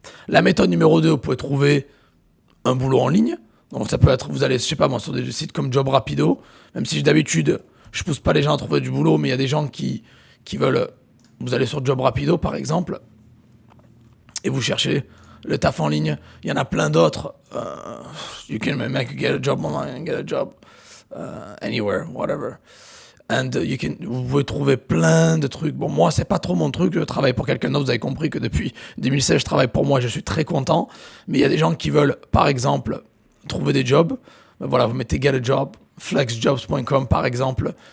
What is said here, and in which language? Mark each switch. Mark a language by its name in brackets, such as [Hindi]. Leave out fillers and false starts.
[French] La méthode numéro 2, vous pouvez trouver un boulot en ligne. Donc ça peut être, vous allez, je sais pas moi, sur des sites comme Job Rapido, même si d'habitude, je pousse pas les gens à trouver du boulot, mais il y a des gens qui veulent, vous allez sur Job Rapido par exemple, et vous cherchez le taf en ligne. Il y en a plein d'autres. [English] You can get a job online, get a job anywhere, whatever. [French] And vous pouvez trouver plein de trucs. Bon, moi, c'est pas trop mon truc. Je travaille pour quelqu'un d'autre. Vous avez compris que depuis 2016, je travaille pour moi. Je suis très content. Mais il y a des gens qui veulent, par exemple, trouver des jobs. Voilà, vous mettez get a job, flexjobs.com par exemple.